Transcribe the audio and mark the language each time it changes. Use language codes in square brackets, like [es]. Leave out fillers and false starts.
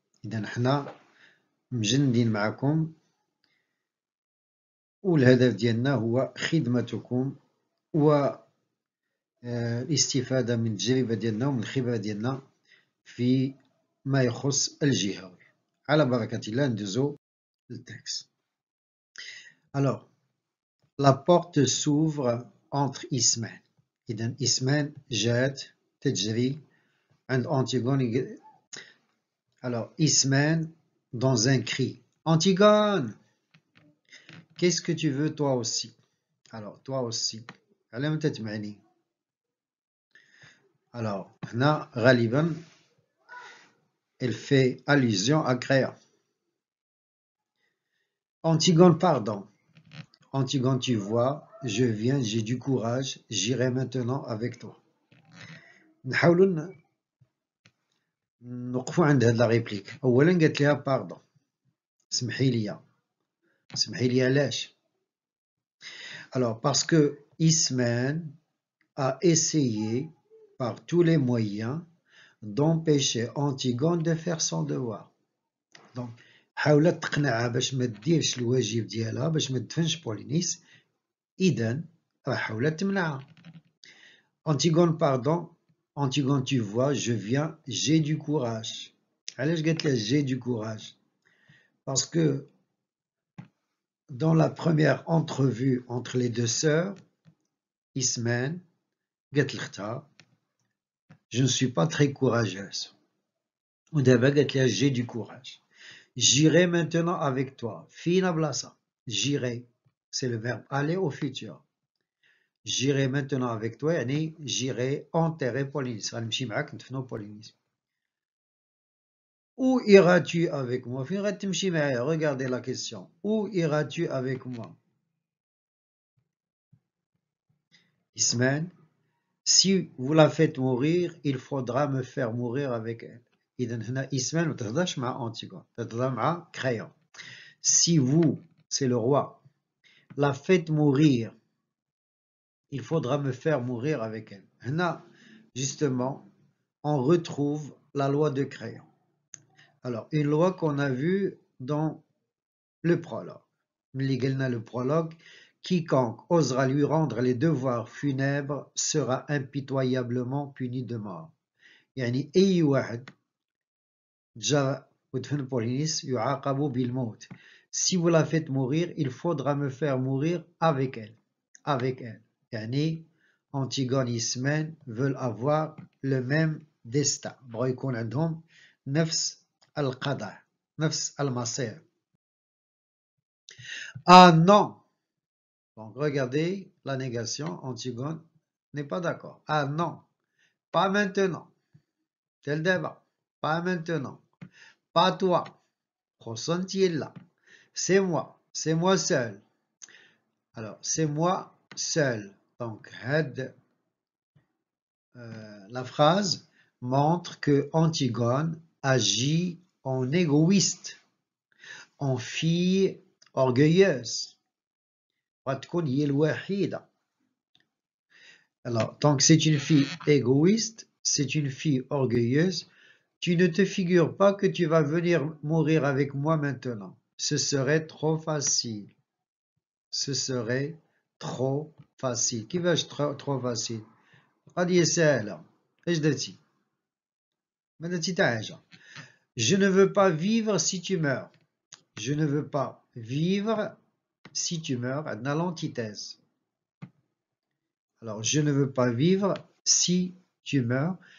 [ar] إذا حنا مجندين معكم، والهدف ديالنا هو خدمتكم والاستفادة من التجربة ديالنا ومن الخبرة ديالنا في ما يخص الجهوي. على بركة الله ندوزو للتكست. [fr] Alors, la porte s'ouvre entre Ismaël. [ar] إذا إسمان جات تجري عند أنتيغون. [fr] Alors, Isman dans un cri. Antigone, qu'est-ce que tu veux toi aussi? Alors, toi aussi. [ar] على متى تمعني؟ [fr] Alors, [ar] هنا غالبا [fr] elle fait allusion à Créa. Antigone, pardon. Antigone, tu vois, je viens, j'ai du courage, j'irai maintenant avec toi. [ar] نحاولوا نوقفوا عند هاد لا ريبليك. أولا قالت لها باردون، سمحي لي. سمحي لي علاش؟ [fr] Alors, parce que Isman a essayé par tous les moyens d'empêcher Antigone de faire son devoir. [ar] Donc, حاولت تقنعها باش ما ديرش الواجب ديالها، باش ما تدفنش بولينيس. إذن راه حاولت تمنعها. [fr] Antigone, pardon. Antigone, tu vois, je viens, j'ai du courage. [ar] علاش قالت لها [fr] j'ai du courage? Parce que dans la première entrevue entre les deux sœurs, Isman [ar] قالت لختها [fr] je ne suis pas très courageuse. [ar] ودابا قالت لها [fr] j'ai du courage. J'irai maintenant avec toi. Fina blasa. J'irai. C'est le verbe aller au futur. J'irai maintenant avec toi. يعني j'irai enterrer Polynice. [ar] غنمشي معاك ندفنو Polynice. [fr] Où iras-tu avec moi? [ar] فين غتمشي معايا? [fr] Regardez la question. Où iras-tu avec moi? Isman, si vous la faites mourir, il faudra me faire mourir avec elle. [ar] إذا هنا إسمان ما تهضرش مع أنتيغون، تهضر مع كريون. [fr] Si vous, c'est le roi, la faites mourir, il faudra me faire mourir avec elle. Hna, justement, on retrouve la loi de Créon. Alors, une loi qu'on a vue dans le prologue. Le prologue, quiconque osera lui rendre les devoirs funèbres sera impitoyablement puni de mort. [ar] يعني أي واحد جا ودفن بولينيس يعاقب بالموت. [fr] Si vous la faites mourir, il faudra me faire mourir avec elle. Avec elle. يعني Antigone et Ismène veulent avoir le même destin. [ar] بغاو يكون عندهم نفس القضاء، نفس المصير. [fr] Ah non! Donc regardez la négation. Antigone n'est pas d'accord. Ah non! Pas maintenant. Tel débat. Pas maintenant. Pas toi. Ressenti-là. C'est moi seul. Alors, c'est moi seul. Donc, la phrase montre que Antigone agit en égoïste, en fille orgueilleuse. Alors, tant que c'est une fille égoïste, c'est une fille orgueilleuse, tu ne te figures pas que tu vas venir mourir avec moi maintenant. Ce serait trop facile. Ce serait trop facile. [ar] كيفاش [fr] trop facile؟ [ar] قضية سهلة. اش درتي؟ ما درتي تا حاجة. [fr] Je ne veux pas vivre si tu meurs. Je ne veux pas vivre si tu meurs. Dans l'antithèse. Alors, je ne veux pas vivre si tu meurs.